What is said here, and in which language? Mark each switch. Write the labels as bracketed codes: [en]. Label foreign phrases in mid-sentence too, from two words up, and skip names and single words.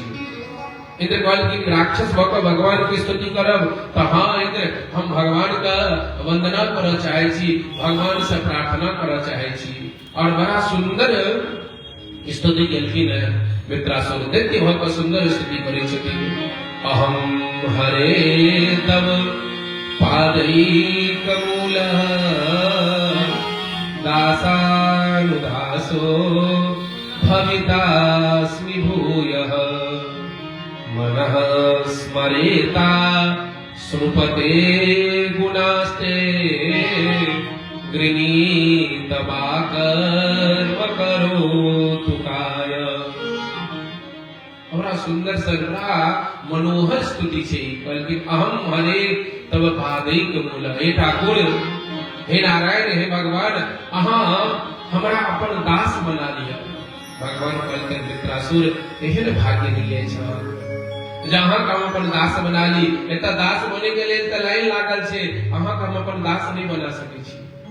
[mai] इंद्र कहलखिन राक्षस भऽ कऽ भगवान की स्तुति करब तऽ हाँ इंद्र हम भगवान का वंदना करऽ चाहै छी, भगवान से प्रार्थना करऽ चाहै छी। और बड़ा सुंदर स्तुति केलखिन वृत्रासुर, दैत्य भऽ कऽ सुंदर स्तुति करै छथिन। [sa] अहम हरे तव पादैकमूलः दासानुदासो भवितास्मि भूयः मनः स्मरेता सुपते गुणास्ते गृणीतवा कर्म करोतु काय। [mai] बड़ा सुंदर बड़ा मनोहर स्तुति छै। कहलखिन [sa] अहम हरे तब पादैकमूलः, [mai] हे ठाकुर हे नारायण हे भगवान अहाँ हमरा अपन दास बना लिया। भगवान कहलखिन वृत्रासुर एहन भाग्य दिले छ जहाँ का हम अपन दास बना ली। एतऽ दास बने के लेल तऽ लाइन लागल छै, अहाँ का हम अपन दास नहीं बना सकै छी।